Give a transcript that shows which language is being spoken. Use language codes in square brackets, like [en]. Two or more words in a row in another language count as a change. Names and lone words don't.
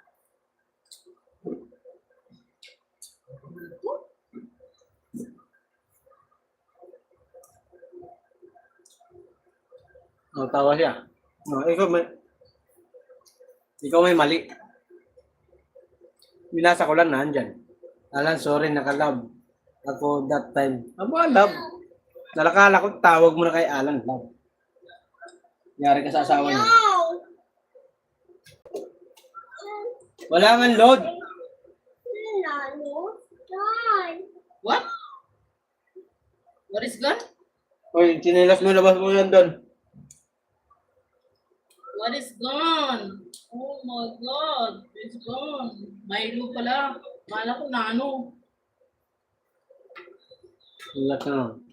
[tl] Oh, tawa siya. Oh, ikaw may mali. Binasa ko lang nandyan. Alan, sorry, naka-love ako [en] that time. [tl] Aba, love. Nalakala ko, tawag mo na kay Alan, love. Yari ka sa asawa niya. Wala nga load. [en] What? What is gone? [tl] Hoy, chinelas mo, labas mo yan doon. [en] What is gone? Oh my God, it's gone. [tl] Milo pala. Kala ko na ano. Lahat na.